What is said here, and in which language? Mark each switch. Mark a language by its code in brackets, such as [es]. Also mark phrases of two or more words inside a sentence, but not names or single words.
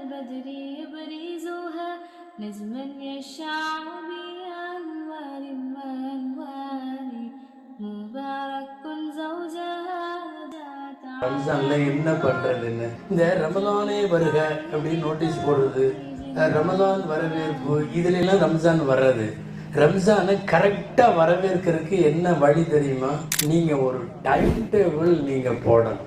[ar] بدري يبرزها نجما يشع بأنوار وأنوار مبارك زوجها [ta] ரம்ஜான்ல என்ன பண்றதுன்னு இந்த ரமலானே வருக அப்படின்னு நோட்டீஸ் போடுறது, ரமலான் வரவேற்பு, இதுல எல்லாம் ரம்ஜான் வர்றது. ரம்ஜானை கரெக்டா வரவேற்கிறதுக்கு என்ன வழி தெரியுமா? நீங்க ஒரு [en] time table [ta] நீங்க போடணும்.